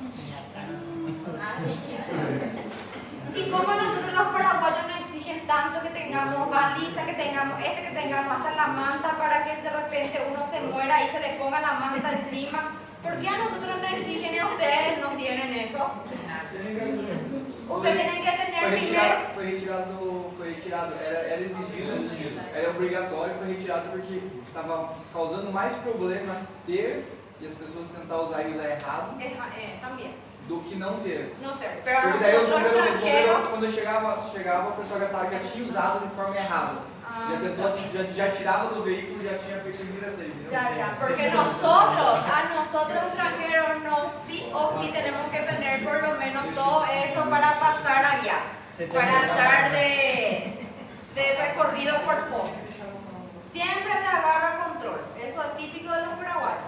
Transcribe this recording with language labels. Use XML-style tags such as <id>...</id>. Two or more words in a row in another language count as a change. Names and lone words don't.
<es>Y como nosotros los paraguayos nos exigen tanto que tengamos baliza, que tengamos que tengamos hasta la manta para que de repente uno se muera y se le ponga la manta encima. ¿Por qué a nosotros nos exigen y a ustedes no tienen eso? Ustedes tienen que tener primero.</es> <pt>Foi retirado, era exigido, era obrigatório, foi retirado porque estava causando mais problema ter e as pessoas tentar usar e usar errado</pt> <es>También.</es> <pt>do que não ter.</pt> <es>No ter. Pero a</es> <pt>Porque daí</pt> <es>nosotros extranjeros.</es> <pt>quando chegava, o pessoal já tinha usado de forma errada. Já tirava do veículo, já tinha feito isso aí.</pt> <es>Ya, porque a nosotros extranjeros sí o sí tenemos que tener por lo menos todo eso para pasar allá, para andar de recorrido por foso. Siempre te agarra control, eso es típico de los paraguayos.</es>